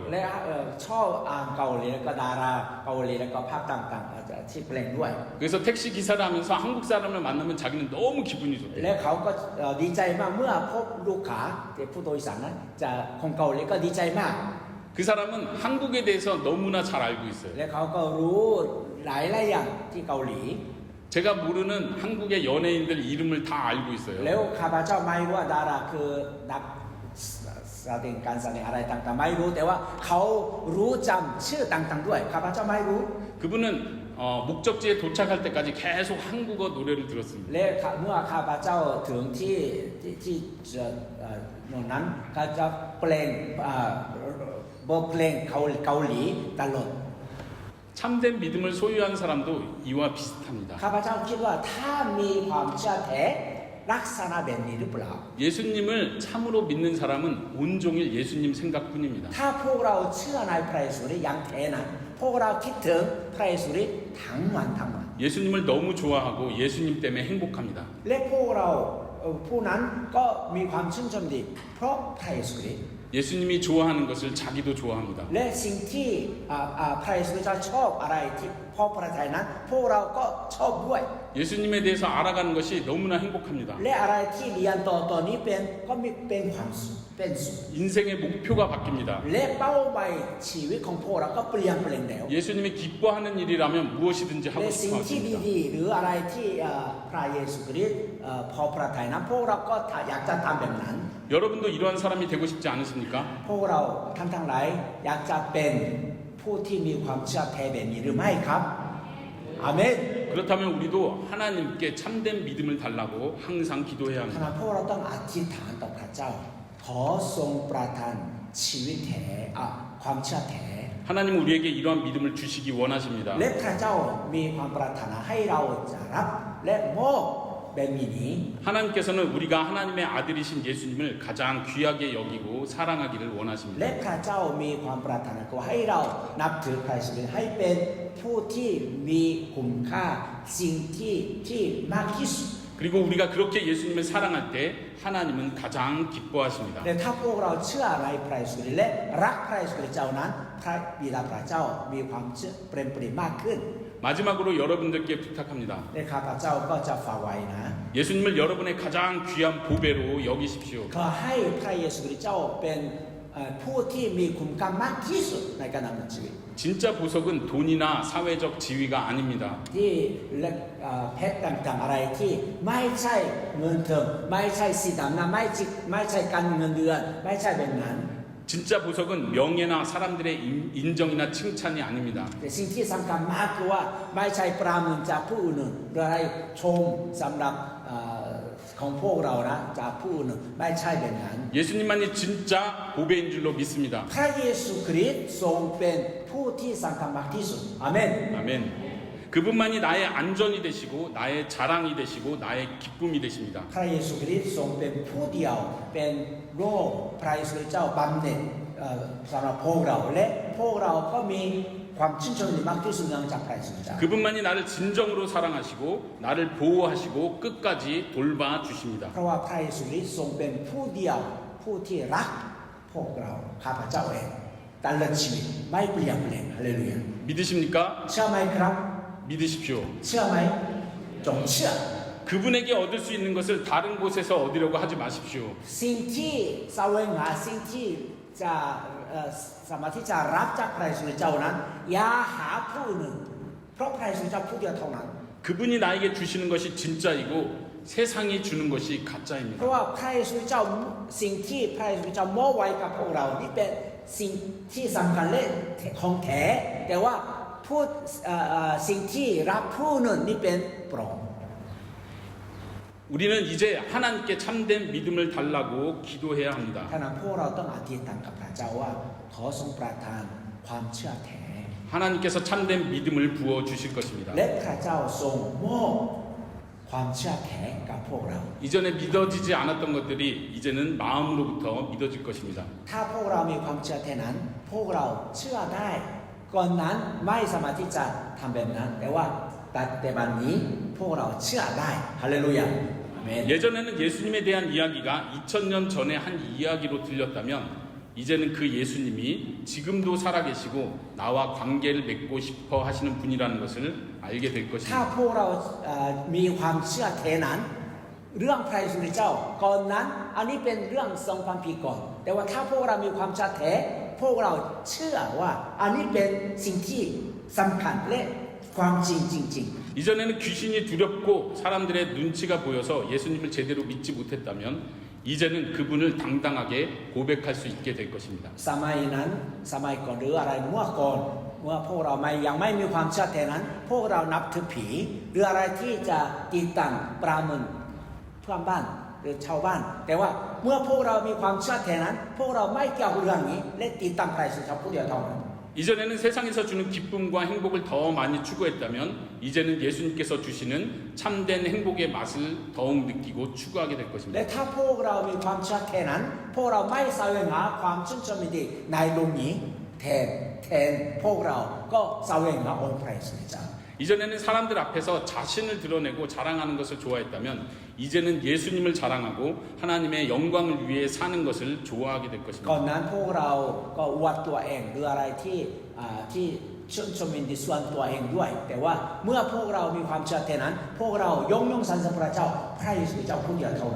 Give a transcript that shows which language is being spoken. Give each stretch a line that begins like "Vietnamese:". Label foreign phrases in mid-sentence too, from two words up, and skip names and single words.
Thai: และชอบอ่านเกาหลีแล้วก็ดาราเกาหลีแล้วก็ภาพต่างๆที่เพลงด้วย
Korean: 그래서 택시 기사를 하면서 한국 사람을 만나면 자기는 너무 기분이
Thai: และ
Korean: 좋대요.
Thai: เขาก็ดีใจมากเมื่อพบลูกค้าผู้โดยสารนั้นจะคนเกาหลีก็ดีใจมาก
Korean: 그 사람은 한국에 대해서 너무나 잘 알고 있어요.
Thai: และเขาก็รู้หลายอย่างที่เกาหลี
Korean: 제가 모르는 한국의 연예인들 이름을 다 알고
Thai: แล้ว
Korean: 있어요.
Thai: ข้าพเจ้าไม่รู้ว่าดาราคือนักแสดงการแสดงอะไรต่างๆไม่รู้แต่ว่าเขารู้จำชื่อต่างๆด้วยข้าพเจ้าไม่รู้
Korean: 그분은 목적지에 도착할 때까지 계속 한국어 노래를 들었습니다.
Thai: และเมื่อข้าพเจ้าถึงที่โน่นนั้นเขาจะเพลงบทเพลงเกาหลีตลอด
Korean: 참된 믿음을 소유한 사람도 이와 비슷합니다.
Thai: ข้าพเจ้าคิดว่าถ้ามีความเชื่อแท้ลักษณะแบบนี้หรือเปล่า
Korean: 예수님을 참으로 믿는 사람은 온종일 예수님 생각뿐입니다.
Thai: ถ้าพวกเราเชื่อในพระเยซูอย่างแท้นั้นพวกเราคิดถึงพระเยซูทั้งวัน
Korean: 예수님을 너무 좋아하고 예수님 때문에 행복합니다.
Thai: และพวกเราผู้นั้นก็มีความชื่นชมดีเพราะพระเยซู
Korean: 예수님이 좋아하는 것을 자기도 좋아합니다.
Thai: และสิ่งที่พระเยซูจะชอบอะไรที่พอพระทัยนั้นพวกเราก็ชอบด้วย
Korean: 예수님에 대해서 알아가는 것이 너무나 행복합니다.
Thai: และอะไรที่เรียนต่อนี้ก็มีเป็นความสุขเป็นสุข
Korean: 인생의 목표가 바뀝니다.
Thai: และเป้าหมายชีวิตของพวกเราก็เปลี่ยนแล้ว
Korean: 예수님이 기뻐하는 일이라면 무엇이든지
Thai: และ
Korean: 하고
Thai: สิ่ง
Korean: 싶어
Thai: ที่
Korean: 하십니다.
Thai: ดีๆหรืออะไรที่พระเยซูคริสต์พอพระทัยนั้นพวกเราก็อยากจะทำแบบนั้น
Korean: 여러분도 이러한 사람이 되고 싶지 않으십니까?
Thai: พวกเราท่านทั้งหลายอยากจะเป็นผู้ที่มีความเชื่อแท้แบบนี้หรือไม่ครับอาเมน
Korean: 그렇다면 우리도 하나님께 참된 믿음을 달라고 항상 기도해야
Thai: ข
Korean: 합니다.
Thai: ณะพวกเราต้องอธิษฐานต่อพระเจ้าขอทรงประทานชีวิตแท้ความเชื่อแท้
Korean: 하나님 우리에게 이러한 믿음을 주시기 원하십니다.
Thai: และพระเจ้ามีความปรารถนาให้เราจะรับและมอบแบบนี้
Korean: 하나님께서는 우리가 하나님의 아들이신 예수님을 가장 귀하게 여기고 사랑하기를
Thai: และ
Korean: 원하십니다.
Thai: พระเจ้ามีความปรารถนาให้เรานับถือพระเยซูให้เป็นผู้ที่มีคุณค่าสิ่งที่มากที่สุด
Korean: 그리고 우리가 그렇게 예수님을 사랑할 때 하나님은 가장 기뻐하십니다.
Thai: แต่ถ้าพวกเราเชื่อในพระเยซูและรักพระเยซูเจ้านั้นพระบิดาพระเจ้ามีความเชื่อเปลี่ยนแปลงมากขึ้น
Korean: 마지막으로 여러분들께 부탁합니다.
Thai: และข้าพเจ้าก็จะฝากไว้นะ
Korean: 예수님을 여러분의 가장 귀한 보배로 여기십시오.
Thai: ขอให้พระเยซูเจ้าเป็นผู้ที่มีคุณค่ามากที่สุดในการดำเนินชีวิต
Korean: 진짜 보석은 돈이나 사회적 지위가 아닙니다.
Thai: ที่เพชรต่างๆอะไรที่ไม่ใช่เงินเถิมไม่ใช่สีดำนะไม่ใช่การเงินเดือนไม่ใช่แบบนั้น
Korean: 진짜 보석은 명예나 사람들의 인정이나 칭찬이 아닙니다.
Thai: แต่สิ่งที่สำคัญมากคือว่าไม่ใช่ปราณีจากผู้อื่นหรืออะไรชมสำหรับของพวกเรานะจากผู้อื่นไม่ใช่แบบนั้น
Korean: 예수님만이 진짜 보배인 줄로 믿습니다.
Thai: พระเยซูคริสต์ทรงเป็นผู้ที่สำคัญมากที่สุดอาเมน
Korean: 아멘. 그분만이 나의 안전이 되시고 나의 자랑이 되시고 나의 기쁨이 되십니다.
Thai: พระเยซูคริสต์ทรงเป็นผู้เดียวเป็นโลกพระเยซูเจ้าบำเหน็จสำหรับพวกเราและพวกเราก็มีความชื่นชมมากที่สุดเนื่องจากพระเยซูเจ้า
Korean: 그분만이 나를 진정으로 사랑하시고 나를 보호하시고 끝까지 돌봐 주십니다.
Thai: เพราะว่าพระเยซูคริสต์ทรงเป็นผู้เดียวผู้ที่รักพวกเราข้าพเจ้าเองตลอดชีวิตไม่เปลี่ยนแปลงฮาเลลูยา
Korean: 믿으십니까?
Thai: เชื่อไหมครับ
Korean: 믿으십시오.
Thai: เชื่อไหมจงเชื่อ
Korean: 그분에게 얻을 수 있는 것을 다른 곳에서 얻으려고 하지 마십시오.
Thai: สิ่งที่แสวงหาสิ่งที่จะสามารถที่จะรับจากพระเยซูเจ้านั้นอย่าหาผู้อื่นเพราะพระเยซูเจ้าผู้เดียวเท่านั้น
Korean: 그분이 나에게 주시는 것이 진짜이고 세상이 주는 것이
Thai: เพ
Korean: 가짜입니다.
Thai: ราะว่าพระเยซูเจ้าสิ่งที่พระเยซูเจ้ามอบไว้กับพวกเรานี่เป็นสิ่งที่สำคัญและของแท้แต่ว่าพูดสิ่งที่รับผู้อื่นนี่เป็นปลอม
Korean: 우리는 이제 하나님께 참된 믿음을 달라고 기도해야 합니다.
Thai: ท่านั้นพวกเราต้องอธิษฐานกับพระเจ้าว่าขอทรงประทานความเชื่อแท้
Korean: 하나님께서 참된 믿음을 부어 주실 것입니다.
Thai: และพระเจ้าทรงมอบความเชื่อแท้กับพวกเรา
Korean: 이전에 믿어지지 않았던 것들이 이제는 마음으로부터 믿어질 것입니다.
Thai: ถ้าพวกเรามีความเชื่อแท้นั้นพวกเราเชื่อได้ก่อนนั้นไม่สามารถที่จะทำแบบนั้นแต่ว่าแต่บัดนี้พวกเราเชื่อได้ฮาเลลูยาอาเมน
Korean: 예전에는 예수님에 대한 이야기가 2000년 전에 한 이야기로 들렸다면 이제는 그 예수님이 지금도 살아계시고 나와 관계를 맺고 싶어 하시는 분이라는 것을 알게 될
Thai: ถ้า
Korean: 것입니다.
Thai: พวกเรามีความเชื่อแท้นั้นเรื่องพระเยซูเจ้าก่อนนั้นอันนี้เป็นเรื่อง 2,000 ปีก่อนแต่ว่าถ้าพวกเรามีความเชื่อแท้พวกเราเชื่อว่าอันนี้เป็นสิ่งที่สำคัญและความจริงจริง
Korean: 이전에는 귀신이 두렵고 사람들의 눈치가 보여서 예수님을 제대로 믿지 못했다면 이제는 그분을 당당하게 고백할 수 있게 될 것입니다.
Thai: สมัยนั้นสมัยก่อนหรืออะไรเมื่อก่อนเมื่อพวกเรายังไม่มีความเชื่อแท้นั้นพวกเรานับถือผีหรืออะไรที่จะติดตั้งปราเมินเพื่อนบ้านหรือชาวบ้านแต่ว่าเมื่อพวกเรามีความเชื่อแท้นั้นพวกเราไม่เกี่ยวกับเรื่องนี้และติดตั้งพระเยซูเจ้าผู้เดียวเท่านั้น
Korean: 이전에는 세상에서 주는 기쁨과 행복을 더 많이 추구했다면 이제는 예수님께서 주시는 참된 행복의 맛을 더욱 느끼고 추구하게 될
Thai: และ
Korean: 것입니다.
Thai: ถ้าพวกเรามีความเชื่อแท้นั้นพวกเราไม่แสวงหาความชื่นชมยินดีในโลกนี้แทนพวกเราก็แสวงหาองค์พระเยซูเจ้า
Korean: 이전에는 사람들 앞에서 자신을 드러내고 자랑하는 것을 좋아했다면 이제는 예수님을 자랑하고 하나님의 영광을 위해 사는 것을 좋아하게 될
Thai: ก่อน
Korean: 것입니다.
Thai: นั้นพวกเราก็อวดตัวเองหรืออะไรที่ชื่นชมยินดีส่วนตัวเองด้วยแต่ว่าเมื่อพวกเรามีความเชื่อแท้นั้นพวกเรายกย่องสรรเสริญพระเจ้าพระเยซูเจ้าผู้เดียวเท่านั้น